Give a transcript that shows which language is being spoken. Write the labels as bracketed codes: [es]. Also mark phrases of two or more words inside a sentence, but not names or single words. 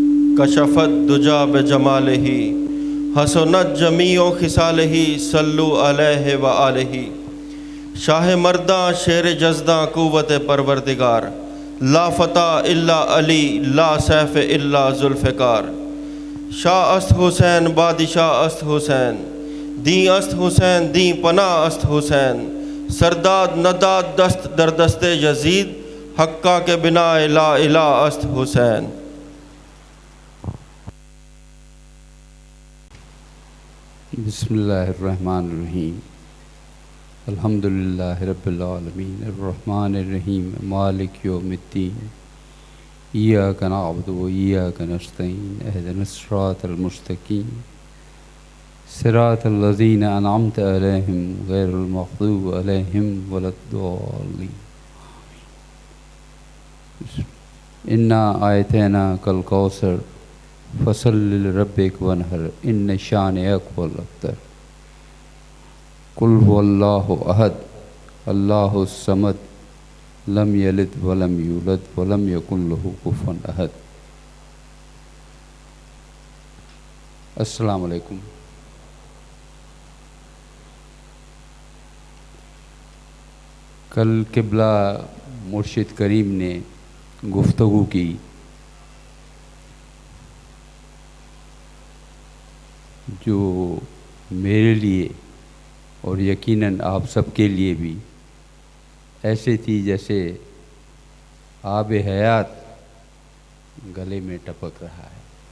[ar] کشفت دجا بجمالہ حسنت جمیع خصالہ صلو علیہ وآلہ۔ [fa] شاہ مرداں شیر جزداں قوت پروردگار، [ar] لا فتح الا علی لا سیف الا ذوالفقار۔ [fa] شاہ است حسین بادشاہ است حسین، دین است حسین دین پناہ است حسین۔ سرداد نداد دست در دست یزید، حقہ کے بنا [ar] لا الہ [fa] است حسین۔ [ar] بسم اللہ الرحمن الرحیم۔ الحمدللہ رب العالمین الرحمن الرحیم مالک یوم الدین، ایاک نعبد و ایاک نستعین، اہدنا الصراط المستقیم، صراط الذین انعمت علیہم غیر المغضوب علیہم ولا الضالین۔ انا آیتیناک الکوثر فصلی لربک وانحر ان شانئک هو الابتر۔ قل هو اللہ احد اللہ الصمد لم یلد ولم یولد ولم یکن له کفوا احد۔ السلام علیکم۔ [ur] کل قبلہ مرشد کریم نے گفتگو کی جو میرے لیے اور یقیناً آپ سب کے لیے بھی ایسے تھی جیسے آب حیات گلے میں ٹپک رہا ہے۔